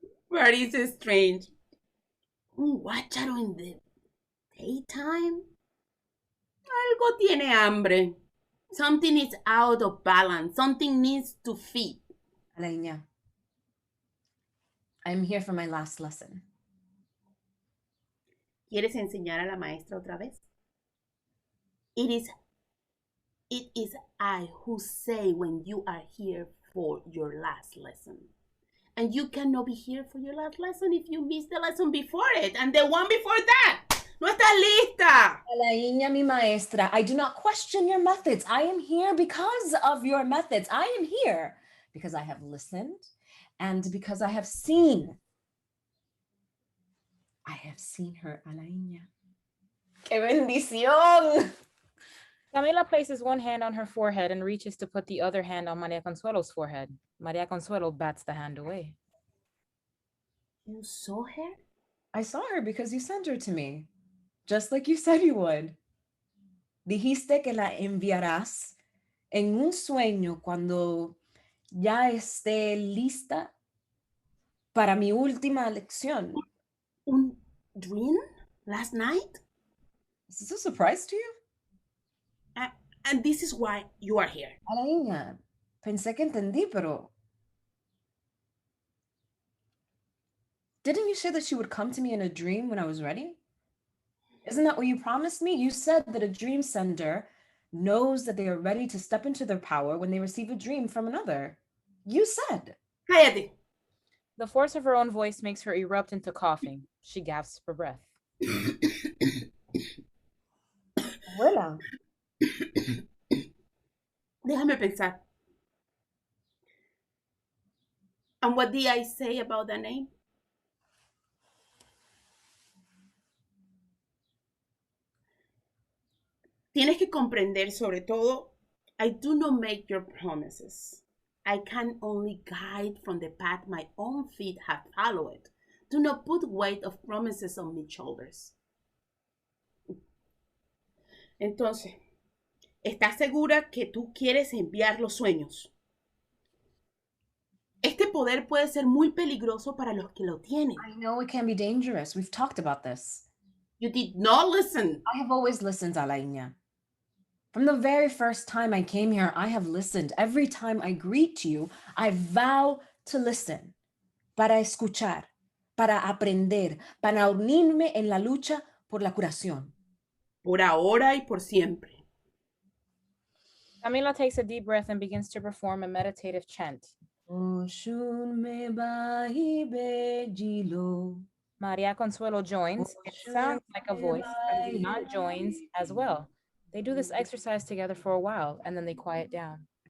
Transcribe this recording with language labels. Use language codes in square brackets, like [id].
[en] But it's strange. Un guácharo in the daytime? [es] Algo tiene hambre. [en] Something is out of balance. Something needs to feed. Alaina, I'm here for my last lesson. [es] ¿Quieres enseñar a la maestra otra vez? [en] It is I who say when you are here for your last lesson. And you cannot be here for your last lesson if you missed the lesson before it and the one before that. [es] No está lista. [en] Alaina, [es] mi maestra, [en] I do not question your methods. I am here because of your methods. I am here because I have listened and because I have seen. I have seen her, Alaina. [es] ¡Qué bendición! [en] Camila places one hand on her forehead and reaches to put the other hand on Maria Consuelo's forehead. Maria Consuelo bats the hand away. You saw her? I saw her because you sent her to me, just like you said you would. [es] Dijiste que la enviarás en un sueño cuando ya esté lista para mi última lección. [en] Un dream last night? Is this a surprise to you? And this is why you are here. [es] Alaina, pensé que entendí, pero... [en] Didn't you say that she would come to me in a dream when I was ready? Isn't that what you promised me? You said that a dream sender knows that they are ready to step into their power when they receive a dream from another. You said. [es] Cállate. [en] The force of her own voice makes her erupt into coughing. She gasps for breath. [es] Abuela. Déjame pensar. [en] And what did I say about the name? [es] Tienes que comprender, sobre todo, [en] I do not make your promises. I can only guide from the path my own feet have followed. Do not put weight of promises on my shoulders. [es] Entonces, ¿estás segura que tú quieres enviar los sueños? Este poder puede ser muy peligroso para los que lo tienen. [en] I know it can be dangerous. We've talked about this. You did not listen. I have always listened, Alaina. From the very first time I came here, I have listened. Every time I greet you, I vow to listen. [es] Para escuchar, para aprender, para unirme en la lucha por la curación. Por ahora y por siempre. [en] Camila takes a deep breath and begins to perform a meditative chant. [yo] Oshun me bahi bejilo. [en] Maria Consuelo joins. It sounds like a voice, and Guiomar joins as well. They do this exercise together for a while, and then they quiet down.